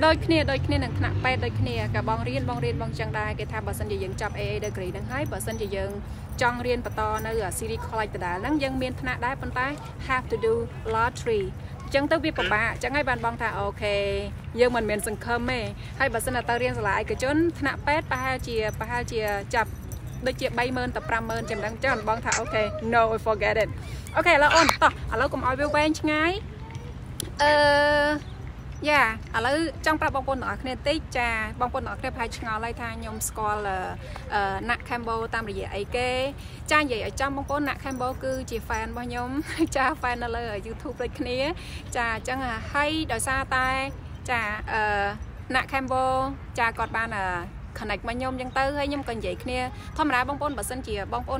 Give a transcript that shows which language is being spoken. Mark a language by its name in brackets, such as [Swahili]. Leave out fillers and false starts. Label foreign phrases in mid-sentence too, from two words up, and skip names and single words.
[Khmer] ដូចគ្នានឹងថ្នាក់ពេទ្យដូចគ្នាក៏បងរៀនបងចឹងដែរគេថាបើសិនជាយើងចាប់ [English] AA degree [Khmer] ហ្នឹង ហើយបើសិនជាយើងចង់រៀនបន្តនៅ City College ដដែលហ្នឹងយើងមានថ្នាក់ដែរប៉ុន្តែ [English] have to do lottery [Khmer] ចឹងទៅវាពិបាកចឹងហើយបានបងថាអូខេយើងមិនមានសង្ឃឹមទេហើយបើសិនតែទៅរៀនសាលាឯកជនថ្នាក់ពេទ្យប្រហែលជាចាប់ដូចជា 30000 ទៅ 50000 ចាំដឹងចឹងបងថាអូខេ [English] no forget it [Khmer] អូខេឥឡូវអូនតោះឥឡូវកុំឲ្យវាវែងឆ្ងាយយ៉ាឥឡូវចង់ប្រាប់បងប្អូនទាំងអស់គ្នា តិចចាបងប្អូនទាំងអស់គ្នាប្រហែលឆ្ងល់ហើយថាខ្ញុំស្គាល់ណាក់ Cambo តាមរយៈអីគេចានិយាយឲ្យចំបងប្អូនណាក់ Cambo គឺជា fan របស់ខ្ញុំចា fan នៅលើ YouTube ដូចគ្នាចាអញ្ចឹងហើយដោយសារតែចាណាក់ Cambo ចាគាត់បានconnect មកខ្ញុំអញ្ចឹងទៅហើយខ្ញុំក៏និយាយគ្នាធម្មតាបងប្អូនបើសិនជាបងប្អូន